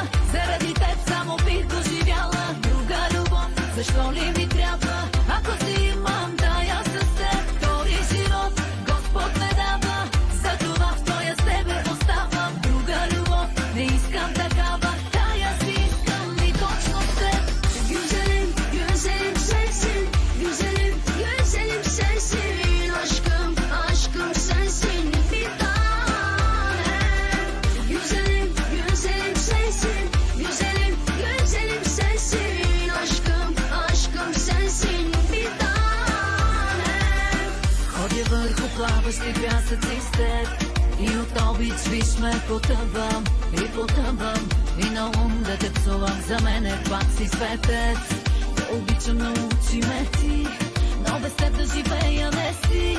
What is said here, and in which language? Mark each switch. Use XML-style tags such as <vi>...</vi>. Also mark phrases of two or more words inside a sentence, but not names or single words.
<bg>Заради теб само бих доживяла друга любов. Защо ли ми трябва, ако си имам тая с теб? Втори живот Господ ме дава, затова в твоя с тебе оставам. Друга любов не искам такава, тая си искам и точно с теб.</bg> <tr>Güzelim, güzelim sensin. Güzelim, güzelim sensin. Aşkım, aşkım sensin. Bir tane. Güzelim, güzelim sensin. Güzelim, güzelim sensin. Aşkım, aşkım sensin. Bir tane.</tr> <bg>Ходя върху плаващи пясъци с теб и от обич виж ме потъвам и потъвам. И на ум да те псувам, за мен е пак си светец. Да обичам, научи ме ти, но без теб да живея не си.</bg>